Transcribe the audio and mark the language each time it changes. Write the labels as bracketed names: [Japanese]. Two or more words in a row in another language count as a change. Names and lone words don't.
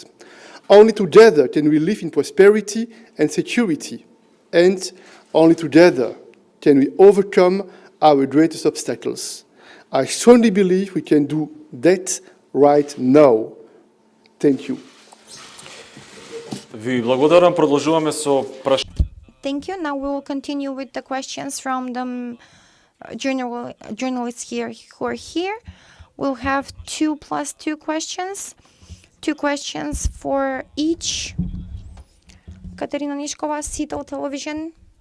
[English] Only together can we live in prosperity and security. And only together can we overcome our greatest obstacles. I strongly believe we can do that right now. Thank you. [Macedonian] Ви благодарам. Продолжуваме со прашањата. [English] Thank you. Now we will continue with the questions from the journalists here who are here. We'll have 2 + 2 questions. 2 questions for each. Katarina Nishkova, Citadel Television.